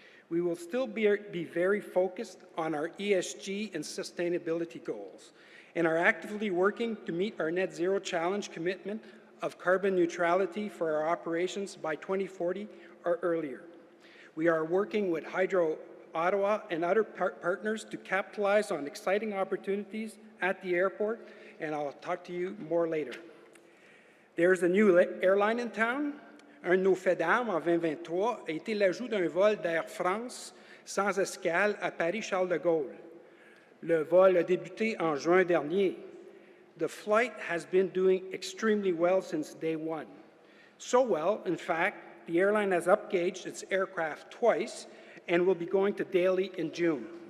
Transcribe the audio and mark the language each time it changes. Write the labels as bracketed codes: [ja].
[en] We will still be very focused on our ESG and sustainability goals, and are actively working to meet our net zero challenge commitment of carbon neutrality for our operations by 2040 or earlier. We are working with Hydro Ottawa and other partners to capitalize on exciting opportunities at the airport, and I'll talk to you more later. There's a new airline in town. [fr] Un de nos faits d'armes en 2023 a été l'ajout d'un vol d'Air France sans escale à Paris-Charles de Gaulle. Le vol a débuté en juin dernier. [en] The flight has been doing extremely well since day one. So well, in fact, the airline has upgauged its aircraft twice and will be going to Delhi in June.